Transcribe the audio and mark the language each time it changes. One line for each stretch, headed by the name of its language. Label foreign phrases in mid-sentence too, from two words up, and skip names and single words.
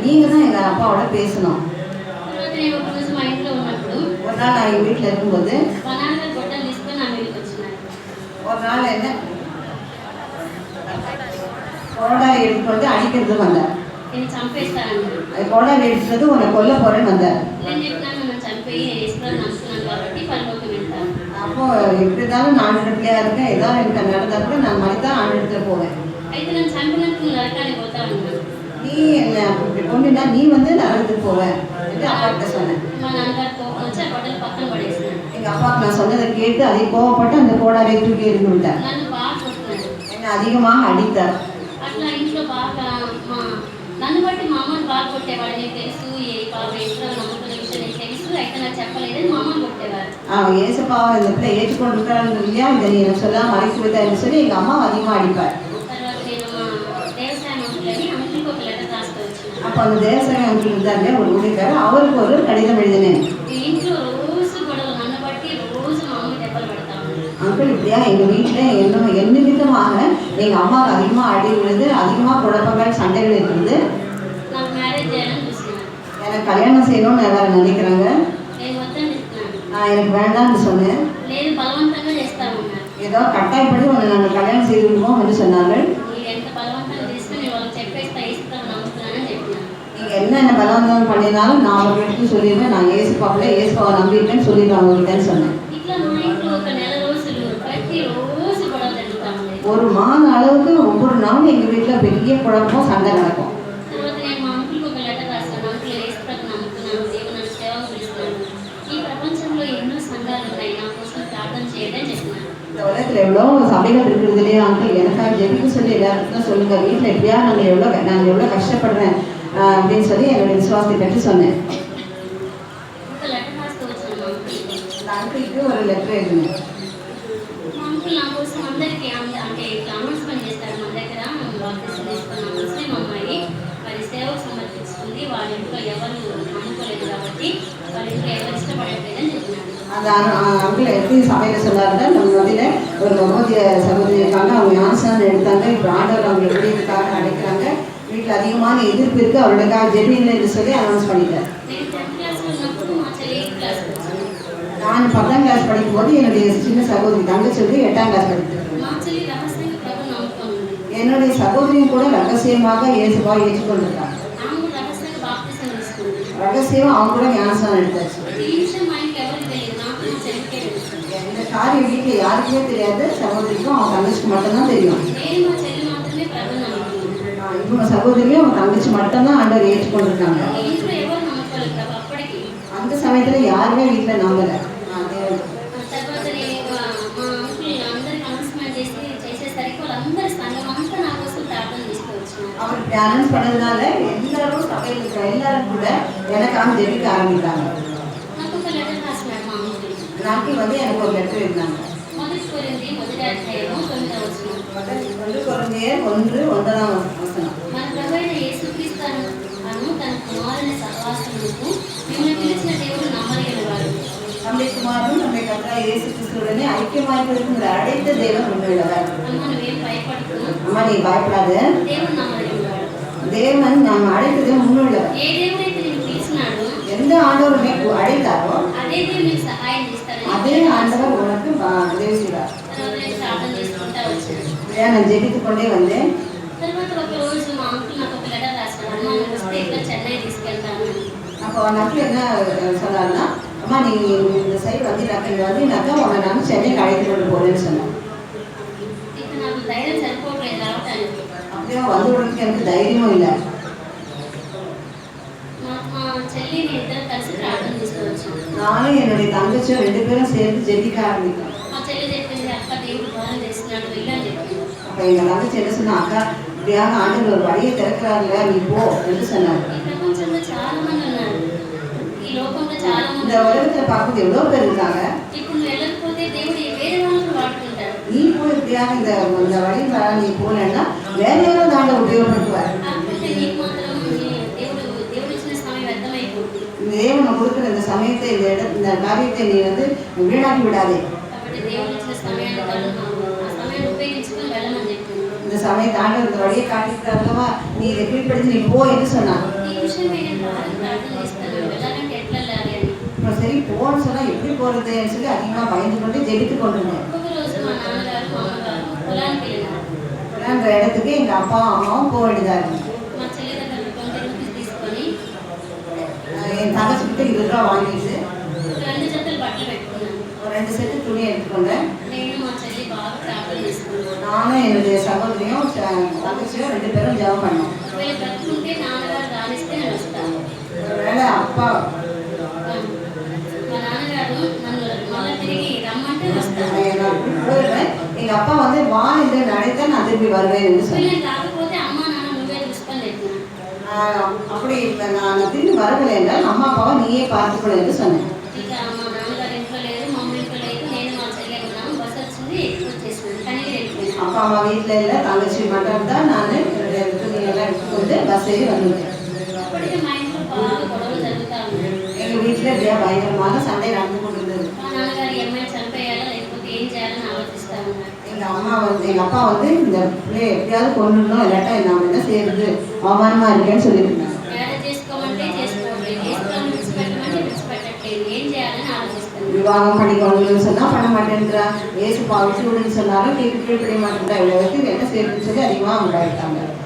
Tamil: நீங்கள் தான் எங்கள் అப்பாவோட பேசணும்.
Telugu: తర్వాత నేను ఒక రోజు మా ఇంట్లో ఉన్నప్పుడు
Tamil: ஒரு நாள் நான் எங்கள் வீட்டில் இருக்கும்போது
Telugu: మా నాన్నగారు గొడ్డలు తీసుకొని నా మీదకి వచ్చినారు.
Tamil: ஒரு நாள் என்ன கோடாரி எடுத்துக்கொண்டு அடிக்கிறது வந்தார்.
Telugu: నేను చంపేస్తానన్నాడు.
Tamil: அது கோடாரி எடுத்துறது உன்னை கொல்ல போறேன்னு வந்தார்.
Telugu: నేను చెప్పినాను, నన్ను చంపేయి, నేను యేసుప్రభుని నమ్ముతున్నాను కాబట్టి పరలోకం వెళ్తాను.
Tamil: அப்போ எப்படி இருந்தாலும் நான் ஆண்டவர்கிட்டயா இருக்கேன், ஏதாவது எனக்கு நடந்தால் கூட நான் மறுதான் ஆண்டவர்கிட்ட போவேன்.
Telugu: అయితే నన్ను చంపినందుకు నువ్వు నరకానికి పోతా ఉన్నాను.
Tamil: நீ என்ன இப்படி கொண்டுனா நீ வந்து நரகத்துக்கு போவேன் என்று அப்பா கிட்ட சொன்னேன்.
Telugu: మా నాన్నగారు కోపం వచ్చి ఆ గొడ్డలు పక్కన పడేసినాడు.
Tamil: எங்கள் அப்பாவுக்கு நான் சொன்னதை கேட்டு அதை கோவப்பட்டு அந்த கோடாரியை தூக்கி எறிந்து விட்டார்.
Telugu: నన్ను బాగా కొడుతున్నాడు.
Tamil: என்னை அதிகமாக அடித்தார்.
Telugu: అట్లా ఇంట్లో బాగా నన్ను బట్టి మా అమ్మని బాగా కొట్టేవాడు. నీకు తెలుసు ఈ బాబు యేసుప్రభు నమ్ముకున్న విషయం నీకు తెలుసు, అయితే నాకు చెప్పలేదని మా అమ్మని కొట్టేవారు.
Tamil: அவன் ஏசப்பாவை இந்த பிள்ளை ஏற்றுக்கொண்டு இருக்கிறான்னு இல்லையா, இதை நீ எனக்கு சொல்லாமல் மறைத்து விட்டான்னு சொல்லி எங்கள் அம்மா அதிகமாக அடிப்பார்.
Telugu: తర్వాత నేను మా దేవసాయం అంకులని అమెరికా ఒక లెటర్ రాస్తూ వచ్చినాను.
Tamil: அப்போ அந்த தேவசாய அங்கிள் இருந்தாருலே ஒரு ஊழியக்காரர், அவருக்கு ஒரு கடிதம் எழுதினேன்.
Telugu: ఈ ఇంట్లో రోజు గొడవ, నన్ను బట్టి రోజు మా అమ్మ దెబ్బలు పెడతా ఉంది.
Tamil: அங்கிள் இப்படியா எங்கள் வீட்டில் என்ன விதமாக எங்கள் அம்மாவுக்கு அதிகமாக அடி விழுது, அதிகமாக குழப்பங்கள் சண்டைகள் இருக்குது.
Telugu: నాకు మ్యారేజ్ చేయాలని చూస్తున్నాను.
Tamil: எனக்கு கல்யாணம் செய்யணும்னு எல்லாரும் நினைக்கிறாங்க.
Telugu: నేను వద్దని చెప్తున్నాను.
Tamil: நான் எனக்கு வேண்டாம்னு சொன்னேன்.
Telugu: లేదు బలవంతంగా చేస్తామన్నారు.
Tamil: ஏதோ கட்டாயப்படி உன்னை நாங்கள் கல்யாணம் செய்து விடுவோம் என்று சொன்னார்கள்.
Telugu: మీరు ఎంత బలవంతంగా చేసినా నేను వాళ్ళకి చెప్పేస్తా, ఇస్తాను, నమ్ముతున్నానని చెప్పినాను.
Tamil: நீங்கள் என்னென்ன பலவந்தம் பண்ணினாலும் நான் அவர்களுக்கு சொல்லிடுவேன், நான் ஏசுப்பாவில் ஏசுப்பாவை நம்பியிருக்கேன்னு சொல்லிடுவேன் அவங்ககிட்டன்னு சொன்னேன்.
Telugu: ఇట్లా మా ఇంట్లో ఒక నెల రోజులు ప్రతిరోజు గొడవ జరుగుతా ఉంది.
Tamil: ஒரு மாத அளவுக்கு ஒவ்வொரு நாளும் எங்கள் வீட்டில் பெரிய குழப்பம் சண்டை நடக்கும்.
Telugu: తర్వాత నేను మా అంకుల్కి ఒక లెటర్ రాస్తాను. అంకుల్ ఏసుప్రభు నమ్ముతున్నాను, దేవుడు నన్ను సేవకు పిలుస్తున్నాను. ఈ ప్రపంచంలో ఎన్నో సంఘాలు ఉన్నాయి, నా కోసం ప్రార్థన చేయడం చెప్పినాను.
Tamil: இந்த உலகத்தில் எவ்வளோ சபைகள் இருக்கிறது இல்லையா அங்கிள், எனக்காக ஜெபிக்க சொல்லி எல்லாருக்கும் சொல்லுங்கள், வீட்டில் எப்படியா நான் எவ்வளோ கஷ்டப்படுறேன் அப்படின்னு சொல்லி என்னுடைய விசுவாசத்தை பற்றி சொன்னேன்.
Telugu: ఒక లెటర్ రాస్తూ వచ్చాను మా అంకుల్కి.
Tamil: அந்த அங்கிளுக்கு ஒரு லெட்டர் எழுதினேன்.
Telugu: మా అంకుల్ నా కోసం అందరికీ అంటే ఇట్లా అనౌన్స్మెంట్ చేస్తారు. మన దగ్గర బాప్టిజం తీసుకున్న ముస్లిం అమ్మాయి మరి సేవకు సమర్పించుకుంది. వాళ్ళ ఇంట్లో ఎవరు నమ్ముకోలేదు కాబట్టి వాళ్ళ ఇంట్లో ఎవరు ఇష్టపడట్లేదని చెప్పినాడు.
Tamil: அந்த அங்கிள் எப்படி சபையில் சொன்னாருன்னா, நம்ம மதியில் ஒரு நம்போதிய சகோதரி இருக்காங்க, அவங்க ஞானஸ்நானம் எடுத்தாங்க, இப்போ ஆண்டவர் அவங்க எப்படிக்காக அடைக்கிறாங்க, வீட்டில் அதிகமான எதிர்ப்பு இருக்குது, அவர்களுக்காக ஜெபிங்க என்று சொல்லி அனௌன்ஸ் பண்ணிட்டேன்.
Telugu: నేను 10th క్లాస్లో ఉన్నప్పుడు మా చెల్లి 8th క్లాస్కి వచ్చింది.
Tamil: நான் 10ஆம் கிளாஸ் படிக்கும்போது என்னுடைய சின்ன சகோதரி தங்கச்சி வந்து 8ஆம் கிளாஸ் படித்தது.
Telugu: మా చెల్లి రహస్యంగా ప్రభు నమ్ముకుంది.
Tamil: என்னுடைய சகோதரியும் கூட ரகசியமாக இயேசுவை ஏற்றுக்கொண்டிருக்காங்க.
Telugu: ఆమె కూడా రహస్యంగా బాప్టిజం తీసుకుంది.
Tamil: ரகசியம் அவங்க கூட ஞானஸ்நானம் எடுத்தாச்சு.
Telugu: ఈ విషయం మా ఇంట్లో ఎవరికి తెలియదు, నాకు మా చెల్లికే తెలుసు.
Tamil: இந்த காரியம் வீட்டில் யாருக்குமே தெரியாது, சகோதரிக்கும் அவங்க தங்கச்சிக்கு மட்டும்தான் தெரியும்.
Telugu: నేను మా చెల్లి మాత్రమే ప్రభు నమ్ముకున్నాను.
Tamil: இவங்க சகோதரியும் அவங்க தங்கச்சி மட்டும்தான் ஆண்டவர் ஏற்றுக்கொண்டிருக்காங்க.
Telugu: ఈ ఇంట్లో ఎవరు నమ్మకలేదు ప్రభు అప్పటికి.
Tamil: அந்த சமயத்தில் யாருமே வீட்டில் நம்பலை.
Telugu: తర్వాత నేను మా అంకుల్ అందరికి అనౌన్స్మెంట్ చేసేసరికి వాళ్ళందరి సంఘం అంతా నా కోసం ప్రార్థన చేసుకోవచ్చు.
Tamil: அவர் இப்படி அனௌன்ஸ் பண்ணதுனால எல்லாரும் சபையில் இருக்கிற எல்லாரும் கூட எனக்காக ஜெபிக்க ஆரம்பித்தாங்க.
Telugu: నాకు ఒక లెటర్ రాసినాడు మా అంకుల్.
Tamil: நாட்கள் வந்து எனக்கு ஒரு லெட்டர் எழுதினாங்க.
Telugu: మొదటి కొరింథీ 1:9 వచనం.
Tamil: கொரிந்தியர் 1:9 வசனம்.
Telugu: మన ప్రభువైన యేసుక్రీస్తు అను తన కుమారుని సహవాసమునకు మిమ్మల్ని పిలిచిన దేవుడు నమ్మదగినవాడు.
Tamil: நம்முடைய குமாரனும் நம்முடைய கர்த்தராகிய இயேசு கிறிஸ்துவுடனே ஐக்கியமாயிருக்கிற அழைத்த தேவன் உண்மையுள்ளவர்.
Telugu: అమ్మ నువ్వేం భయపడకు,
Tamil: அம்மா நீ பயப்படாத,
Telugu: దేవుడు నమ్మదగినవాడు.
Tamil: தேவன் நாம் அழைத்ததே உண்மையுள்ளவர்.
Telugu: ఏ దేవుడైతే నిన్ను పిలిచినాడో
Tamil: எந்த ஆண்டவர் நீ அழைத்தாரோ
Telugu: అదే దేవుడు నీకు సహాయం చేస్తాడని
Tamil: அதே ஆண்டவர் உனக்கு உதவி செய்வார்.
Telugu: తర్వాత నేను ప్రార్థన చేసుకుంటా వచ్చాను.
Tamil: நான் ஜெபித்து கொண்டே வந்தேன்.
Telugu: తర్వాత ఒక రోజు మా అంకుల్ నాకు ఒక లెటర్ రాసినాడు. అమ్మ నువ్వు వస్తే ఇట్లా చెన్నై తీసుకెళ్తాను.
Tamil: அப்போ நக்கு என்ன சொன்னார்னா, அம்மா நீ இந்த சைடு வந்தீங்கன்னாக்கா உன்னை நான் சென்னைக்கு அழைத்து கொண்டு போறேன்னு சொன்னேன்.
Telugu: ఇక నాకు ధైర్యం సరిపోవట్లేదు రావటానికి.
Tamil: அப்படியே வந்து விடுறதுக்கு எனக்கு தைரியமும் இல்லை.
Telugu: మా చెల్లిని ఇద్దరు కలిసి ప్రార్థన చేసుకోవచ్చు.
Tamil: நானும் என்னுடைய தங்கச்சியும் 2 பேரும் சேர்ந்து ஜெபிக்க ஆரம்பித்தோம்.
Telugu: మా చెల్లి చెప్పింది అక్క దేవుడు బాగా చేస్తున్నాడు వెళ్ళని చెప్పింది.
Tamil: அப்போ எங்கள் தங்கச்சி என்ன சொன்னா, அக்கா இப்படியாக ஆண்டவர் ஒரு வழியை திறக்கிறாருல நீ போ என்று சொன்னார்.
Telugu: ఈ ప్రపంచంలో చాలా మంది ఉన్నారు, ఈ లోకంలో చాలా మంది
Tamil: இந்த உலகத்தில் பார்க்கும்போது எவ்வளோ பேர் இருக்காங்க.
Telugu: ఇప్పుడు నువ్వు వెళ్ళకపోతే దేవుడు వేరే వాళ్ళని వాడుకుంటాడు.
Tamil: நீ போய் இப்படியாக இந்த வழியில் நீ போனேன்னா வேற யாரும் தாண்ட உபயோகப்படுத்துவார்.
Telugu: కాకపోతే నీకు మాత్రం దేవుడు ఇచ్చిన సమయం వ్యర్థమైపోతుంది.
Tamil: தேவனை கொடுக்குற இந்த சமயத்தை இந்த காரியத்தை நீ வந்து வீணாக்கி விடாதே.
Telugu: కాబట్టి దేవుడు ఇచ్చిన సమయాన్ని ఆ సమయాన్ని ఉపయోగించుకొని వెళ్ళమని చెప్పింది.
Tamil: இந்த சமயத்தை ஆண்டவர் இந்த வழியை காட்டியிருக்காருல்லவா, நீ இதை கீழ்ப்படுத்தி நீ போ என்று சொன்னான்.
Telugu: ఈ విషయం నేను ప్రార్థన చేస్తాను, వెళ్ళాలంటే ఎట్లా వెళ్ళాలి అని.
Tamil: இப்போ சரி போன்னு சொன்னால் எப்படி போகிறதுன்னு சொல்லி அதிகமாக பயந்து கொண்டு ஜெபித்து கொண்டிருந்தேன்.
Telugu: ఒక రోజు మా నాన్నగారు మా అమ్మగారు పొలానికి వెళ్ళినారు.
Tamil: அந்த இடத்துக்கு எங்கள் அப்பா அம்மாவும் போக வேண்டியதாக இருந்துச்சு.
Telugu: మా చెల్లి దగ్గర 20 రూపీస్ తీసుకొని
Tamil: என் தங்கச்சிக்கிட்ட 20 ரூபா வாங்கிட்டு
Telugu: 2 జతలు బట్టలు పెట్టుకున్నాను.
Tamil: ஒரு 2 செட்டு துணி எடுத்துக்கொண்டேன்.
Telugu: నేను మా చెల్లి బాగా ప్రార్థన చేసుకున్నాను.
Tamil: நானும் என்னுடைய சகோதரியும் தங்கச்சியும் 2 பேரும் ஜெபம் பண்ணோம்.
Telugu: ఒకవేళ బ్రతుకుంటే నాన్నగారు రాణిస్తే నేను వస్తాను.
Tamil: ஒருவேளை அப்பா
Telugu: మా నాన్నగారు నన్ను మళ్ళీ తిరిగి రమ్మంటే వస్తాను.
Tamil: போயிடுவேன், எங்கள் அப்பா வந்து வா என்று அழைத்தா நான் திரும்பி வருவேன் என்று சொன்னேன்.
Telugu: ఒకవేళ రాకపోతే అమ్మ నాన్న నువ్వే చూసుకొని చెప్పినాను.
Tamil: அப்படி நான் திரும்பி வரவில்லை என்றால் அம்மா அப்பாவை நீயே பார்த்துக்கொள் என்று சொன்னேன்.
Telugu: ఇక మా నాన్నగారు ఇంట్లో లేరు, మా అమ్మ ఇంట్లో లేదు, నేను మా చెల్లి ఉన్నాము. బస్సు వచ్చింది, వచ్చేసింది, కనిగిరి వెళ్ళిపోయింది.
Tamil: அப்பா அம்மா வீட்டில் இல்லை, தங்கச்சி மட்டும் தான். நான் என்னுடைய துணியெல்லாம் எடுத்துக்கொண்டு பஸ் ஏறி வந்துவிட்டேன்.
Telugu: అప్పటికే మా ఇంట్లో బాగా గొడవలు జరుగుతూ ఉన్నాయి.
Tamil: எங்கள் வீட்டில் இப்படியா பயங்கரமாக சண்டை நடந்து கொண்டிருந்தது.
Telugu: మా నాన్నగారు ఈ అమ్మాయిని చంపేయాలా లేకపోతే ఏం చేయాలని
Tamil: எங்கள் அப்பா வந்து இந்த பிள்ளைய எப்படியாவது கொண்டுடணும், இல்லாட்டா நம்ம என்ன செய்யறது, அவமானமாக இருக்கேன்னு சொல்லியிருந்தாங்க. விவாகம் பண்ணிக்கணும்னு சொன்னால் பண்ண மாட்டேன்றா, ஏசு பாவிச்சு விடுன்னு சொன்னாலும் கீழ்ப்படிய மாட்டேன்றா, இவ்வளோ வரைக்கும் என்ன செய்யறதுன்னு சொல்லி அதிகமாக உண்டாயிட்டாங்க.